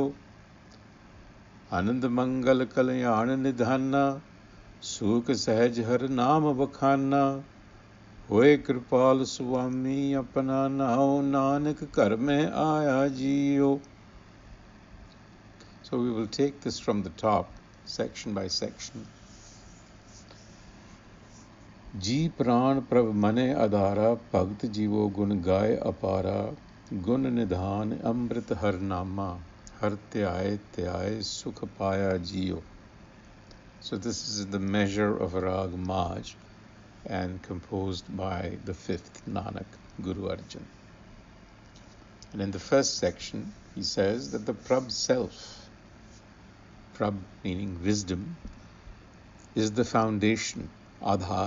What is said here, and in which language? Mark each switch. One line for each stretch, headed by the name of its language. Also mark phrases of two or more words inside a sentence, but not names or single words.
Punjabi: ਆਨੰਦ ਮੰਗਲ ਕਲਿਆਣ ਨਿਧਾਨਾ, ਸੁਖ ਸਹਜ ਹਰ ਨਾਮ ਬਖਾਨਾ, ਹੋਏ ਕ੍ਰਿਪਾਲ ਸੁਆਮੀ ਅਪਨਾ ਨਾਓ, ਨਾਨਕ ਘਰ ਮੇਂ ਆਇਆ ਜੀਓ.
English: So we will take this from the top, section by section.
Punjabi: ਜੀ ਪ੍ਰਾਣ ਪ੍ਰਭ ਮਨੇ ਆਧਾਰਾ, ਭਗਤ ਜੀਵੋ ਗੁਣ ਗਾਇ ਅਪਾਰਾ, ਗੁਣ ਨਿਧਾਨ ਅੰਮ੍ਰਿਤ ਹਰ ਨਾਮਾ, ਹਰ ਧਿਆਇ ਧਿਆਇ ਸੁਖ ਪਾਇਆ ਜੀਓ.
English: So this is the measure of Rag Maj and composed by the fifth Nanak, Guru Arjan. And in the first section, he says that the Prabh self, Prabh meaning wisdom, is the foundation, Adhar.